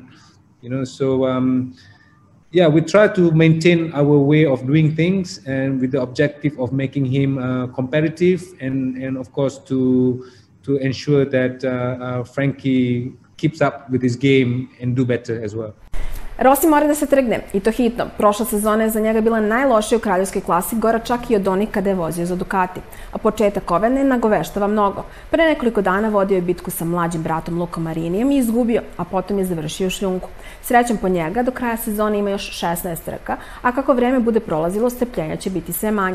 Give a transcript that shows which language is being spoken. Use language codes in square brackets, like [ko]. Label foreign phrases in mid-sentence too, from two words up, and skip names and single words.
[en] You know, so yeah, we try to maintain our way of doing things and with the objective of making him competitive and of course to ensure that Frankie keeps up with his game and do better as well. [sr] Rossi mora da se trgne, i to hitno. Prošla sezona je za njega bila najlošija u kraljevskoj klasi, gora čak i od onih kada je vozio za Ducati. A početak ove ne nagoveštava mnogo. Pre nekoliko dana vodio je bitku sa mlađim bratom Lukom Marinijem i izgubio, a potom je završio u šljunku. Srećan po njega, do kraja sezone ima još 16 trka, a kako vreme bude prolazilo, strpljenja će biti sve manje.